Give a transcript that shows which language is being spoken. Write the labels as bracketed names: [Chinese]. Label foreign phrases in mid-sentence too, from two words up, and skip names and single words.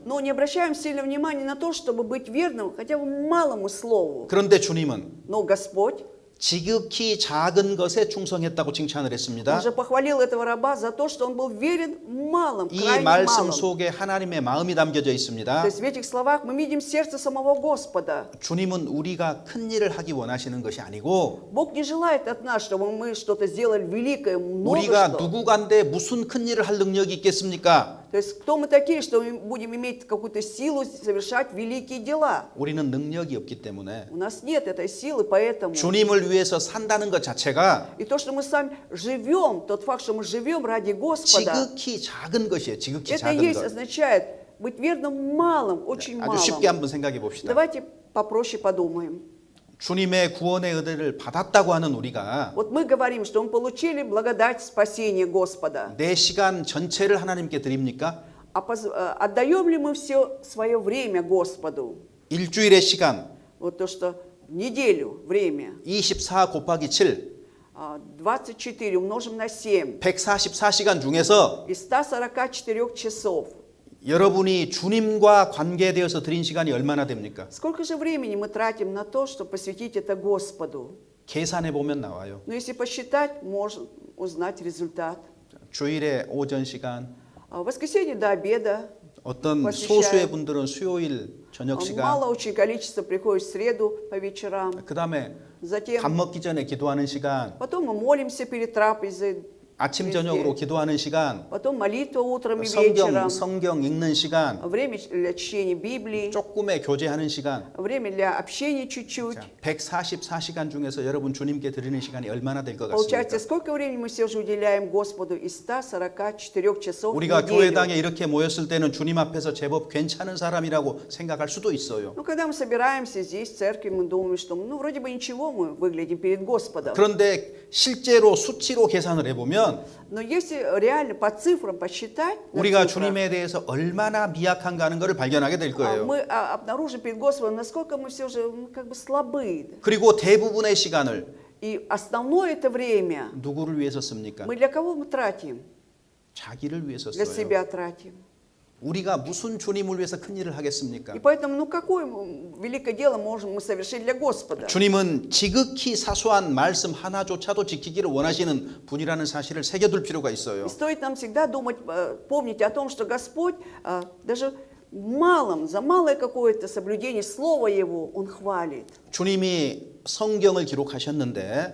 [Russian] но не обращаем сильно внимания на то, чтобы быть верным хотя бы малому слову. [Korean] 그런데 주님은 [Russian] Но Господь [Korean] 지극히 작은 것에 충성했다고 칭찬을 [Russian] Он [Korean] 했습니다. [Russian] же похвалил этого раба за то, что он был верен малым, [Korean] 이 [Russian] крайне [Korean] 말씀 [Russian] малым. [Korean] 속에 하나님의 마음이 담겨져 있습니다. [Russian] То есть в этих словах мы видим сердце самого Господа. [Korean] 주님은 우리가 큰 일을 하기 원하시는 것이 아니고 [Russian] Бог не желает от нас, чтобы мы что-то сделали великое, много [Korean] 우리가 [Russian] что. [Korean] 누구간데 무슨 큰 일을 할 능력이 있겠습니까? [Russian] То есть кто мы такие, что мы будем иметь какую-то силу совершать великие дела? [Korean] 우리는 능력이 없기 때문에 [Russian] У нас нет этой силы, поэтому... [Korean] 주님을 위해서 산다는 것 자체가 [Russian] И то, что мы сами живем, тот факт, что мы живем ради Господа, [Korean] 지극히 작은 것이에요. 지극히 [Russian] это [Korean] 작은 [Russian] есть, [Korean] 것. [Russian] означает быть верным малым, очень [Korean] 아주 쉽게 [Russian] малым. [Korean] 한번 생각해 봅시다. [Russian] Давайте попроще подумаем. [Korean] 주님의 구원의 은혜를 받았다고 하는 우리가 [Russian] Вот мы говорим, что мы получили благодать спасения Господа. [Korean] 내 시간 전체를 하나님께 드립니까? [Russian] А отдаем ли мы все свое время Господу? [Korean] 일주일의 시간 [Russian] Вот то, что неделю время, [Korean] 24 곱하기 7 [Russian] 24 умножим на 7, [Korean] 144시간 중에서 [Russian] из 144 часов. [Korean] 여러분이 주님과 관계되어서 드린 시간이 얼마나 됩니까? [Russian] Сколько же времени мы тратим на то, чтобы посвятить это Господу? [Korean] 계산해 보면 나와요. [Russian] Но если посчитать, можно узнать результат. [Korean] 주일에 오전 시간, [Russian] В воскресенье до обеда [Korean] 어떤 [Russian] посвящают. [Korean] 소수의 분들은 수요일 저녁 시간, [Russian] Мало очень количество приходит в среду по вечерам. [Korean] 그다음에 [Russian] Затем, [Korean] 밥 먹기 전에 기도하는 시간, [Russian] потом мы молимся перед трапезой. [Korean] 아침 저녁으로 기도하는 시간, [Russian] Потом молитва утром и вечером. [Korean] 성경 읽는 시간, [Russian] Время для чтения Библии. [Korean] 조금의 교제하는 시간. [Russian] Время для общения чуть-чуть. [Korean] 144시간 중에서 여러분 주님께 드리는 시간이 얼마나 될 것 [Russian] Получается, [Korean] 같습니까? [Russian] сколько времени мы все же уделяем Господу из 144 часов в [Korean] 우리가 [Russian] неделю? [Korean] 교회당에 이렇게 모였을 때는 주님 앞에서 제법 괜찮은 사람이라고 생각할 수도 있어요. [Russian] Ну, когда мы собираемся здесь, в церкви, мы думаем, что, ну, вроде бы ничего мы выглядим перед Господом. [Korean] 그런데 실제로 수치로 계산을 해보면 [Russian] Но если реально по цифрам посчитать, на [Korean] 우리가 [Russian] цифрах, [Korean] 주님에 대해서 얼마나 미약한가 하는 것을 발견하게 될 거예요. [Russian] мы обнаружим перед Господом, насколько мы все же как бы слабы. [Korean] 그리고 대부분의 시간을 [Russian] И основное это время [Korean] 누구를 위해서 씁니까? [Russian] мы для кого мы тратим? [Korean] 자기를 위해서 [Russian] Для [Korean] 써요. [Russian] себя тратим. [Korean] 우리가 무슨 주님을 위해서 큰 일을 하겠습니까? [Russian] И поэтому, ну, какое великое дело можем мы совершить для Господа? [Korean] 주님은 지극히 사소한 말씀 하나조차도 지키기를 원하시는 분이라는 사실을 새겨둘 필요가 있어요. [Russian] И стоит нам всегда думать, помнить о том, что Господь даже малым, за малое какое-то соблюдение Слова Его, Он хвалит. [Korean] 주님이 성경을 기록하셨는데